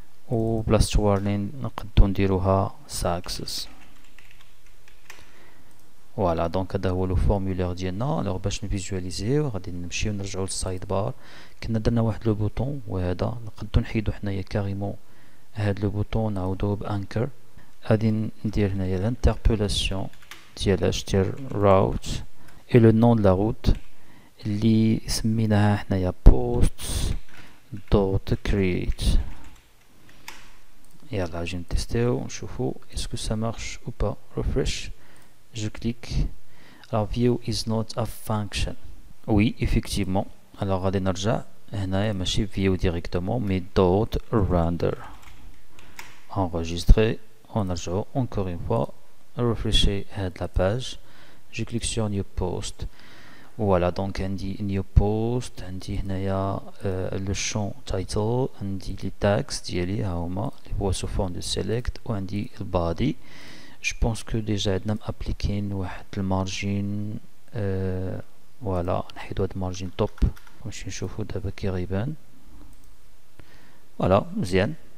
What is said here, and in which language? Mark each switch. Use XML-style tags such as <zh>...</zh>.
<ar>و بلاصة warning نقدو نديروها success. فوالا دونك هذا هو لو فورمولير ديالنا. الوغ باش نفيزواليزيو غادي نمشيو نرجعو للسايد بار. كنا درنا واحد لو بوطون وهذا نقدو نحيدو حنايا كاريمون هاد لو بوطون نعاودوه بانكر. غادي ندير هنايا الانتربولاسيون ديالاش ديال route</ar> <fr>et le nom de la route</fr> <ar>اللي سميناها حنايا posts dot create. يلا اجي نتيستيو ونشوفو اسكو</ar> <fr>ça marche ou pas. refresh, je clique.</fr> <en>alors view is not a function.</en> <fr>oui effectivement.</fr> <ar>alors غادي نرجع هنايا ماشي view directement mais dot render. enregistrer.</ar> <fr>ونرجعو encore une fois refresher هاد la page. je clique sur new post. voilà donc عندي new post. عندي هنايا le champ title. عندي les tags</fr> <ar>ديالي ها هما اللي هو</ar> <fr>sous forme de select.</fr> <ar>وعندي body.</ar> <fr>je pense que déjà</fr> <ar>عندنا مابليكين واحد المارجين. voilà نحيدو هاد المارجين توب ونمشي نشوفو دابا كي غيبان. voilà مزيان.</ar>